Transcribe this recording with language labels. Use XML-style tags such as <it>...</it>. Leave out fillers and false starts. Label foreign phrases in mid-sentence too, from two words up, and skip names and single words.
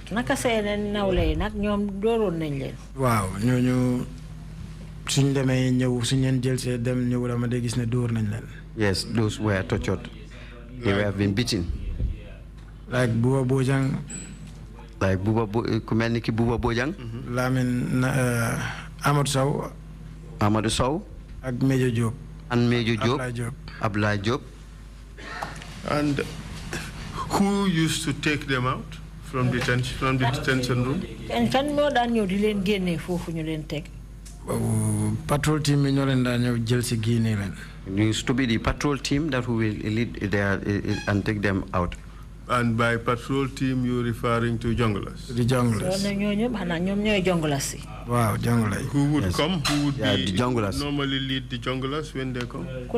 <wo>naka seen nawle yi nag ñoom dooroon nañ leen. Waaw ñooñu suñ demee ñëw suñ leen jël see dem ñëw dama day gis ne dóor nañ leen.</wo> <en>Yes, those were tortured. They were been beaten. Like Buba Bojang. Like Kumelniki Buba Bojang. Lamin Amadou Sow. Amadou Sow.</en> <wo>Ak Major Diop.</wo> <en>And Major Diop. Abdoulaye Diop. And who used to take them out from the detention room?</en> <wo>kan moo daan ñëw di leen génnee foofu ñu leen teg.</wo> <en>Patrol team</en> <wo>yi ñoo leen daan ñëw jël si génne leen.</wo> <en>It used to be the patrol team that who will lead there and take them out. And by patrol team, you're referring to junglers? The junglers. Wow, junglers. Who would come? Who would be the junglers. Normally lead the junglers when they come?</en>